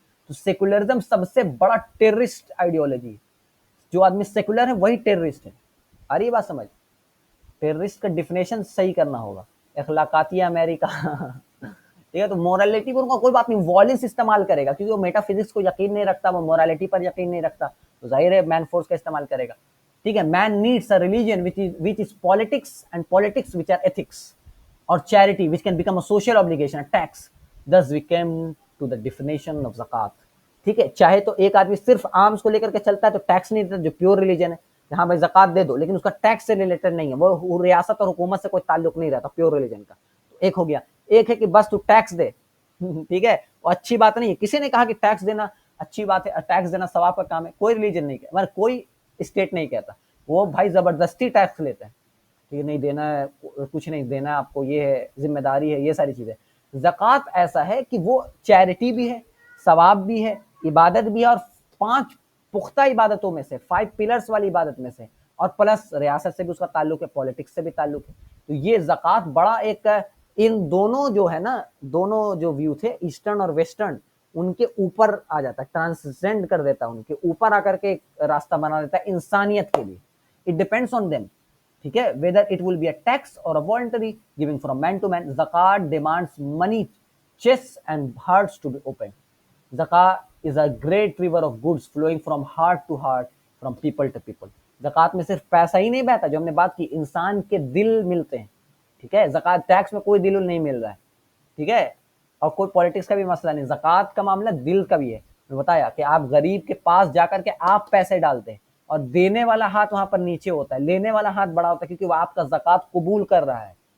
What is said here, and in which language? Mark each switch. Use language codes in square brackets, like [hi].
[hi] तो सेक्युलरिज्म सबसे बड़ा टेररिस्ट आइडियोलॉजी, जो आदमी सेक्युलर है वही टेररिस्ट है। आ रही बात समझ? टेररिस्ट का डिफिनेशन सही करना होगा, अखलाकाती अमेरिका ठीक है, तो मोरालिटी पर उनका कोई बात नहीं, वॉयलेंस इस्तेमाल करेगा क्योंकि वो मेटाफिजिक्स को यकीन नहीं रखता, वो मोरालिटी पर यकीन नहीं रखता, तो जाहिर है मैन फोर्स का इस्तेमाल करेगा। ठीक है, [en] Man needs a religion which is politics, and politics which are ethics, or charity which can become a social obligation, a tax. Thus we came to the definition of zakat. [hi] ठीक है, चाहे तो एक आदमी सिर्फ आर्म्स को लेकर के चलता है तो टैक्स नहीं देता, जो प्योर रिलीजन है, हाँ भाई जकात दे दो, लेकिन उसका टैक्स से रिलेटेड नहीं है, वो रियासत और हुकूमत से कोई ताल्लुक नहीं रहता प्योर रिलीजन का। तो एक हो गया, एक है कि बस तू टैक्स दे ठीक है, और अच्छी बात नहीं है, किसी ने कहा कि टैक्स देना अच्छी बात है, टैक्स देना सवाब का काम है, कोई रिलीजन नहीं कहता, मतलब कोई स्टेट नहीं कहता, वो भाई जबरदस्ती टैक्स लेते हैं, ठीक नहीं देना है, कुछ नहीं देना आपको, ये है जिम्मेदारी है, ये सारी चीजें। ज़कात ऐसा है कि वो चैरिटी भी है, सवाब भी है, इबादत भी है, और 5 पुख्ता इबादतों में से, 5 पिलर्स वाली इबादत में से, और प्लस रियासत से भी उसका ताल्लुक है, पॉलिटिक्स से भी ताल्लुक है। तो ये ज़कात बड़ा एक, इन दोनों जो है ना, दोनों जो व्यू थे ईस्टर्न और वेस्टर्न, उनके ऊपर आ जाता है, ट्रांसजेंड कर देता है, उनके ऊपर आकर के एक रास्ता बना देता है इंसानियत के लिए। [en] it depends on them, [hi] ठीक है, [en] whether it will be a tax or a voluntary giving from man to man. Zakat demands money, chests and hearts to be opened. Zakat is a great river of goods flowing from heart to heart, from people to people. [hi] zakat में सिर्फ पैसा ही नहीं बहता, जो हमने बात की, इंसान के दिल मिलते हैं। ठीक है, zakat टैक्स में कोई दिल नहीं मिल रहा है, ठीक है, और कोई पॉलिटिक्स का भी मसला नहीं, zakat का मामला दिल का भी है। बताया कि आप गरीब के पास जाकर के आप पैसे डालते हैं, और देने वाला हाथ वहां पर नीचे होता है, लेने वाला हाथ बड़ा होता है, क्योंकि वो आपका ज़कात कबूल कर रहा है।